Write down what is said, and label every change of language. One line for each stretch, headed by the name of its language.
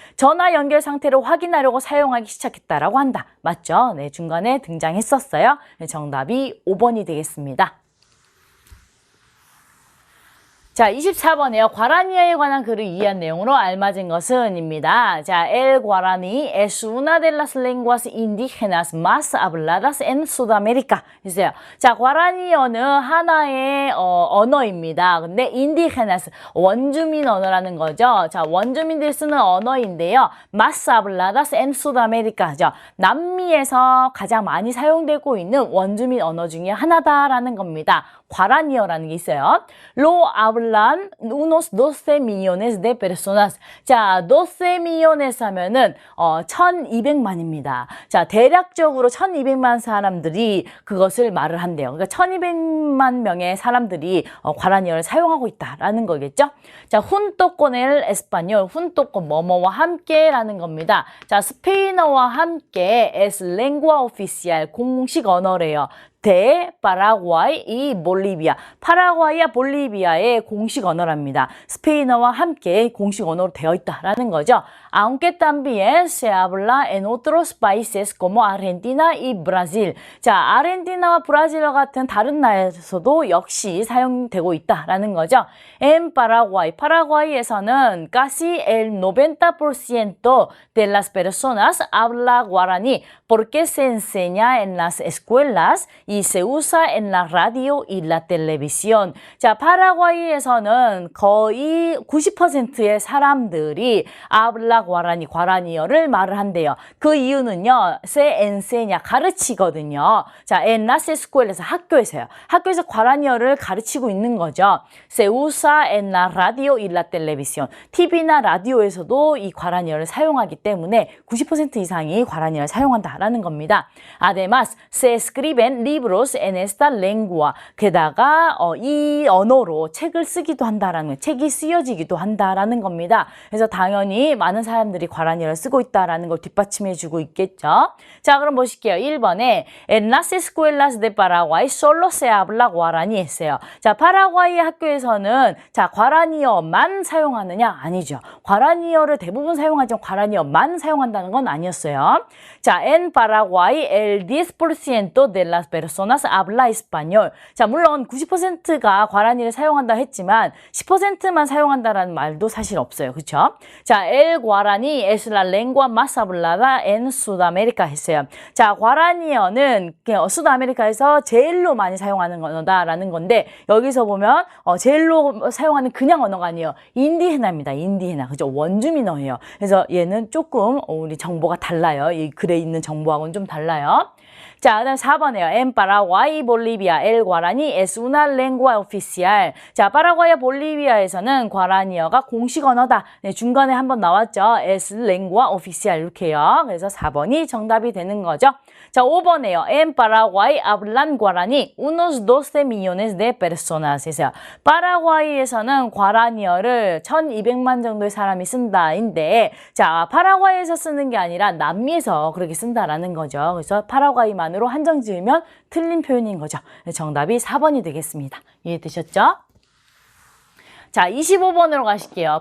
Korean: 전화 연결 상태를 확인하려고 사용하기 시작했다라고 한다. 맞죠? 네, 중간에 등장했었어요. 네, 정답이 5번이 되겠습니다. 자, 24번에요. 과라니아에 관한 글을 이해한 내용으로 알맞은 것은입니다.
Spanish: 자, El Guaraní es una de las lenguas indígenas más habladas en Sudamérica.
Korean: 있어요. 자, 과라니어는 하나의 언어입니다. 근데 indígenas, 원주민 언어라는 거죠. 자, 원주민들이 쓰는 언어인데요.
Spanish: más habladas en Sudamérica.
Korean: 죠. 남미에서 가장 많이 사용되고 있는 원주민 언어 중에 하나다라는 겁니다. 과라니어라는 게 있어요.
Spanish: Lo hablan unos 12 millones de personas.
Korean: 자,
Spanish: 12 millones
Korean: 하면은 1200만입니다. 자, 대략적으로 1200만 사람들이 그것을 말을 한대요. 그러니까 1200만 명의 사람들이 과라니어를 사용하고 있다라는 거겠죠. 자,
Spanish: junto con el español, junto con
Korean: 뭐뭐와 함께라는 겁니다. 자, 스페인어와 함께
Spanish: es lengua oficial,
Korean: 공식 언어래요. 대 파라과이 이 볼리비아, 파라과이와 볼리비아의 공식 언어랍니다. 스페인어와 함께 공식 언어로 되어 있다라는 거죠.
Spanish: Aunque también se habla en otros países como Argentina y Brasil.
Korean: 자, 아르헨티나와 브라질과 같은 다른 나라에서도 역시 사용되고 있다라는 거죠.
Spanish: En Paraguay,
Korean: 파라과이에서는
Spanish: casi el 90% de las personas habla guaraní porque se enseña en las escuelas y se usa en la radio y la televisión.
Korean: 자, 파라과이에서는 거의 90%의 사람들이
Spanish: habla guaraní,
Korean: 과라니어를 말을 한대요. 그 이유는요,
Spanish: se enseña,
Korean: 가르치거든요. 자,
Spanish: en las escuelas,
Korean: 학교에서요. 학교에서 과라니어를 가르치고 있는 거죠.
Spanish: Se usa en la radio y la televisión.
Korean: TV나 라디오에서도 이 과라니어를 사용하기 때문에 90% 이상이 과라니어를 사용한다라는 겁니다.
Spanish: Además, se escriben libros en esta lengua.
Korean: 게다가 이 언어로 책을 쓰기도 한다라는 거예요. 책이 쓰여지기도 한다라는 겁니다. 그래서 당연히 많은 사람들이 과라니어를 쓰고 있다라는 걸 뒷받침해주고 있겠죠. 자, 그럼 보실게요. 1번에
Spanish: En las escuelas de Paraguay solo se habla guaraní
Korean: 했어요. 자, 파라과이 학교에서는 자, 과라니어만 사용하느냐? 아니죠. 과라니어를 대부분 사용하지만 과라니어만 사용한다는 건 아니었어요.
Spanish: 자, en Paraguay el 10% de las personas habla español.
Korean: 자, 물론 90%가 과라니를 사용한다 했지만 10%만 사용한다라는 말도 사실 없어요. 그렇죠?
Spanish: 자, el guaraní es la lengua más hablada en Sudamérica 했어요.
Korean: 자, 과라니어는 수도아메리카에서 제일로 많이 사용하는 언어다라는 건데 여기서 보면 제일로 사용하는 그냥 언어가 아니에요. 인디헤나입니다. 인디헤나. 그죠? 원주민어예요. 그래서 얘는 조금 우리 정보가 달라요. 이 글에 있는 정보하고는 좀 달라요. 자, 그다음 4번이에요.
Spanish: En Paraguay y Bolivia, el guaraní es una lengua oficial.
Korean: 자, 파라과이와 볼리비아에서는 과라니어가 공식 언어다. 네, 중간에 한번 나왔죠.
Spanish: es lengua oficial
Korean: 이렇게요. 그래서 4번이 정답이 되는 거죠. 자, 5번이에요.
Spanish: En Paraguay hablan guaraní unos 12 millones de personas.
Korean: 했어요. 파라과이에서는 과라니어를 1200만 정도의 사람이 쓴다인데 자, 파라과이에서 쓰는 게 아니라 남미에서 그렇게 쓴다라는 거죠. 그래서 파라과이만 으로 한정 지으면 틀린 표현인 거죠. 정답이 4번이 되겠습니다. 이해되셨죠? 자, 25번으로 가실게요.